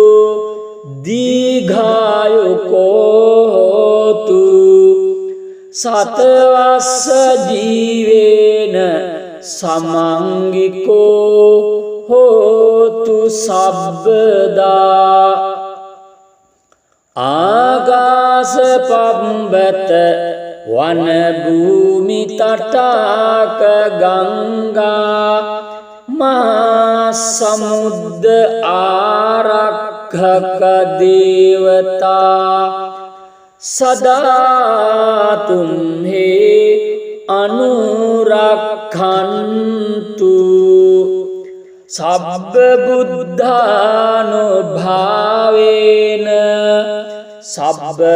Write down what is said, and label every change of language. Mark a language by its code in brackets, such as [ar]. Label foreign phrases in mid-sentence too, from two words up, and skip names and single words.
[pi] දීඝායුකෝ හෝතු සතවස්ස ජීවේන සමංගිකෝ හෝතු සබ්බදා ආගාස පම්බත වන භූමි තටාක ගංගා මහා සමුද්ද ආරක්ඛක දේවතා සදා තුම්හි අනුරක්ඛන්තු සබ්බ බුද්ධානුභාවේන සබ්බ